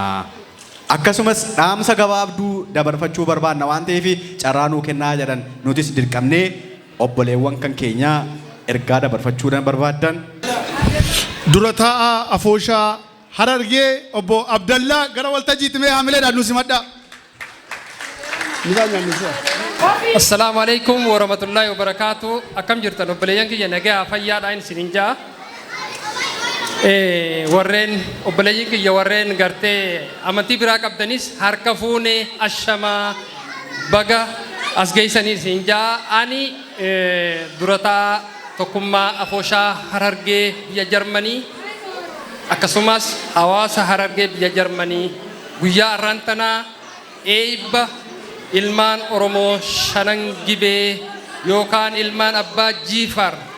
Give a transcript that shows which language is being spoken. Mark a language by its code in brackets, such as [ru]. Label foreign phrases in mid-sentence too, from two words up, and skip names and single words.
[om] Akkasumas dhaamsa gabaabduu dabarfachuu barbaanna waan ta'eef carraa nuu kennaa jedhan nutis dirqamnee obboleewwan kan keenya ergaa dabarfachuu barbaaddan. Dura taa'aa afooshaa Harargee obbo Abdallaa gara waltajjiitti mee hamileedhaan nu simadhaa. [ar] السلام عليكم ورحمة الله وبركاته. [om] Akkam jirtan obboleeyyan kiyya nagaa fayyaadhaan isiniin jaa. Warreen obboleeyyan kiyya warreen gartee amantii biraa qabdanis harka fuunee ashamaa baga as geessanii isiniin jaa. Ani durataa tokkummaa afooshaa Harargee biyya Jarmanii akkasumas hawaasa Harargee biyya Jarmanii guyyaa arraantanaa eebba ilmaan Oromoo Shanan Gibee yookaan ilmaan abbaa Jiifar